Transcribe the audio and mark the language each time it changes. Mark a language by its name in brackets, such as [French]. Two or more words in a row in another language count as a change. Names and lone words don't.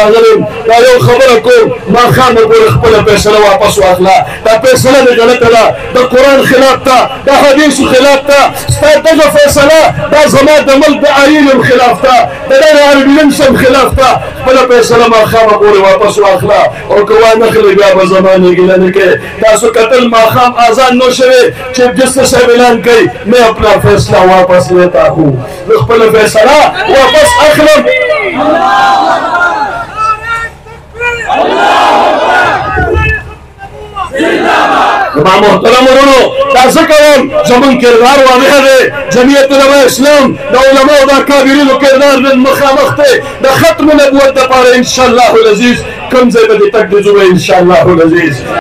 [Pashto] راغلم دا یو خبره کوم ماښام وګوره خپله فیصله واپس واخله دا فیصله دې غلطه ده د قرآن خلاف ده د حدیثو خلاف ده ستا دغه فیصله دا زما د ملک د آیین هم خلاف ده د دغه آرډیننس هم خلاف ده خپله فیصله ماښام وګورې واپس واخله او که وانخلې بیا به زما نه ګیله نه کوې تاسو کتل ماښام اذان نو شوې چیف جسټس صاحب اعلان کوي [Urdu] میں اپنا فیصلہ واپس لیتا ہوں [Pashto] خپل فیصله واپس اخلم زما محترم وروڼو دا څه کوم زموږ کردار واضح دی جمعیت علماء اسلام د علماو د اکابرینو کردار نن مخامخ دی د ختم نبوت دپاره [Arabic] انشاءالله العزیز [Pashto] کوم ځای به دې تک دې ځو [Arabic] انشاءالله العزیز